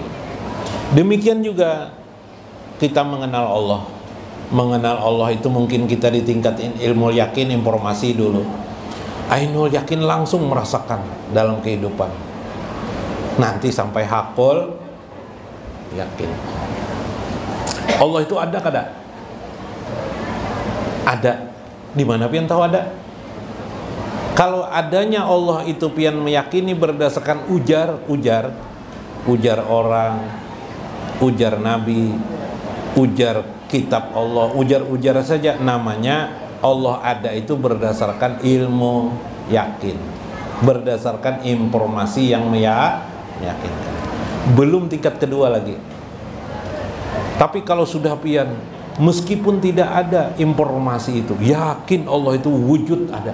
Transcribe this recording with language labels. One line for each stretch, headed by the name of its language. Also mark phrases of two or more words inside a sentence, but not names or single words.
Indonesian: Demikian juga kita mengenal Allah. Mengenal Allah itu mungkin kita di tingkat ilmu yakin, informasi dulu. Ainul yakin langsung merasakan dalam kehidupan. Nanti sampai hakul yakin.
Banjar: Allah itu ada kada? Ada.
Indonesian: Di mana pian tahu ada? Kalau adanya Allah itu pian meyakini berdasarkan ujar orang, ujar nabi, ujar kitab Allah, ujar saja, namanya Allah ada itu berdasarkan ilmu yakin, berdasarkan informasi yang meyakinkan. Belum tingkat kedua lagi. Tapi kalau sudah pian, meskipun tidak ada informasi itu, yakin Allah itu wujud ada.